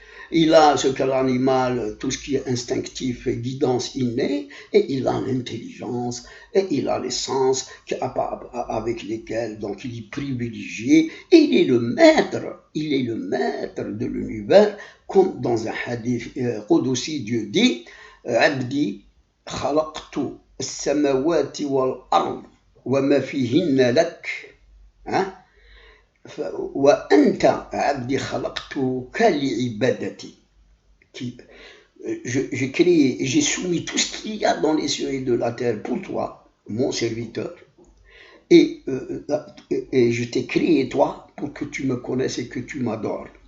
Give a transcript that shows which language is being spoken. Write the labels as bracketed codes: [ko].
[fr] Il a ce qu'a l'animal, tout ce qui est instinctif et guidance innée, et il a l'intelligence, et il a les sens avec lesquels donc il est privilégié, et il est le maître de l'univers, comme dans un hadith Qudsi, Dieu dit, [ar] Abdi khalaqtu as-samawati wal-ard wa ma fihinna lak. وأنت عبدي خلقتك لعبادتي. [fr] J'ai soumis tout ce qu'il y a dans les cieux et de la terre pour toi, mon serviteur, et je t'ai créé toi pour que tu me connaisses et que tu m'adores.